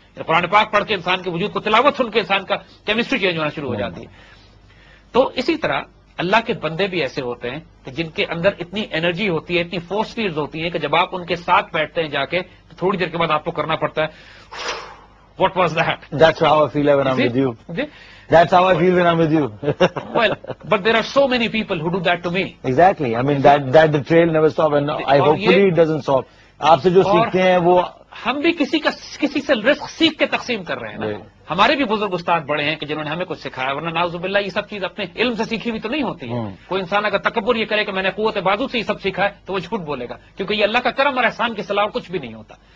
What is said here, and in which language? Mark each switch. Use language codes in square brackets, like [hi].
[ur] قرآن پاک پڑھ کے انسان کے وجود کو، تلاوت سن کے انسان کا کیمسٹری چینج ہونا شروع ہو جاتی ہے. تو اسی طرح اللہ کے بندے بھی ایسے ہوتے ہیں کہ جن کے اندر اتنی انرجی ہوتی ہے، اتنی فورس فیلڈز ہوتی ہیں کہ جب آپ ان کے ساتھ بیٹھتے ہیں جا کے تو تھوڑی دیر کے بعد آپ کو کرنا پڑتا ہے [en] What was that. That's how I feel when I'm with you. That's how I feel when I'm with you. Well, but there are so many people who do that to me. Exactly. I mean that the trail never stops, and I hopefully it doesn't stop. [ur] آپ سے جو سیکھتے ہیں وہ ہم بھی کسی سے رزق سیکھ کے تقسیم کر رہے ہیں نا. ہمارے بھی بزرگ استاد بڑے ہیں کہ جنہوں نے ہمیں کچھ سکھایا، ورنہ نعوذ باللہ یہ سب چیز اپنے علم سے سیکھی ہوئی تو نہیں ہوتی ہے. کوئی انسان اگر تکبر یہ کرے کہ میں نے قوت بازو سے یہ سب سیکھا ہے تو وہ جھوٹ بولے گا، کیونکہ یہ اللہ کا کرم اور احسان کے سلاح کچھ بھی نہیں ہوتا.